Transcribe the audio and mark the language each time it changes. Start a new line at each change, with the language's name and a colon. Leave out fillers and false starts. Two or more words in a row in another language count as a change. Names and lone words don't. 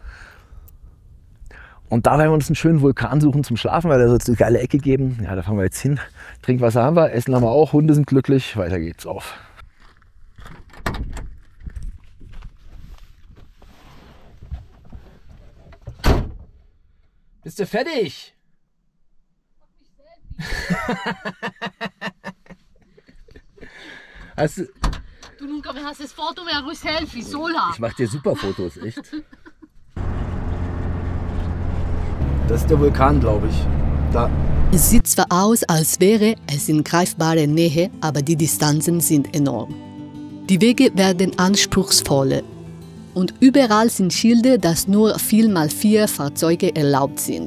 German: Und da werden wir uns einen schönen Vulkan suchen zum Schlafen, weil da soll es eine geile Ecke geben. Ja, da fahren wir jetzt hin. Trinkwasser haben wir, Essen haben wir auch, Hunde sind glücklich. Weiter geht's auf. Bist du fertig?
Spanish: Tu nunca me haces foto, me hago selfie sola.
German: Ich mache dir super Fotos, echt. Das ist der Vulkan, glaube ich. Da. Es sieht zwar aus, als wäre es in greifbarer Nähe, aber die Distanzen sind enorm. Die Wege werden anspruchsvoller und überall sind Schilder, dass nur 4x4 Fahrzeuge erlaubt sind.